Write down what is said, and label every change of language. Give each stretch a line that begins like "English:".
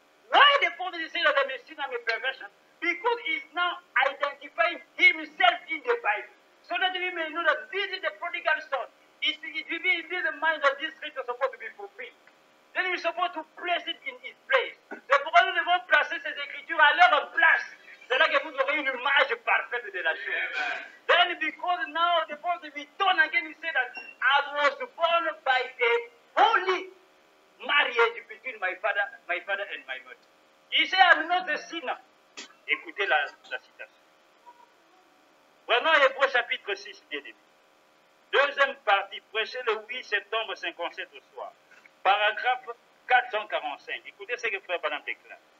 English: Why the prophet said that I'm a sinner, I'm a perversion? Because he's now identifying himself in the Bible. So that we may know that this is the prodigal son. It will be in the mind that this scripture is supposed to be fulfilled. Then we're supposed to place it in its place.
French: C'est pourquoi nous devons placer ces écritures à leur place. C'est là que vous aurez une image parfaite de la chose.
English: Then because now the prophet will turn again, he said that I was born by a holy marriage between my father and my mother. He said I'm not a sinner.
French: Écoutez la citation. Prenons Hébreux chapitre 6, bien aimé. Deuxième partie, prêché le 8 septembre 57 au soir. Paragraphe 445. Écoutez ce que Frère Branham déclare.